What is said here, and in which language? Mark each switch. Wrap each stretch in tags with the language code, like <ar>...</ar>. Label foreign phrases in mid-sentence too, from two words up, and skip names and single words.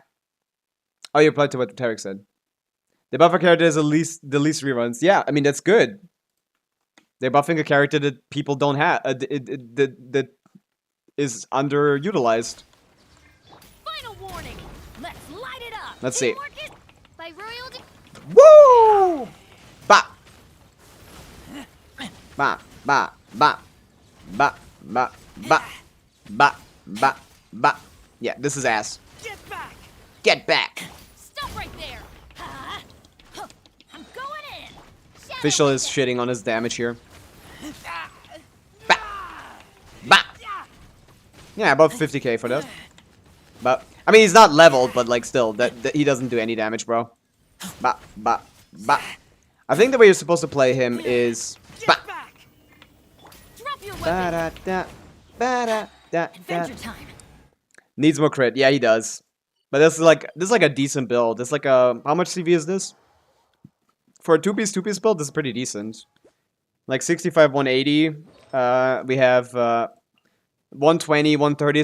<en>Oh, you replied to what Tarek said. The buffer character is the least reruns. Yeah, I mean, that's good. They're buffing a character that people don't have. That is underutilized. Final warning. Let's light it up. Let's see. Teamwork is by royal Woo! Ba! Ba, ba, ba. Ba, ba, ba. Ba, ba, ba. Yeah, this is ass. Get back. Get back. Stop right there. I'm going in. Fischl is shitting on his damage here. Ba! Ba! Yeah, above 50k for that. But I mean, he's not leveled, but like still, that he doesn't do any damage, bro. Ba, ba, ba. I think the way you're supposed to play him is ba. Drop your Ba da da, ba da da da. Adventure time. Needs more crit. Yeah, he does. But this is like a decent build. This is like a how much CV is this? For a two-piece build, this is pretty decent. Like 65, 180. We have 120, 130.</en>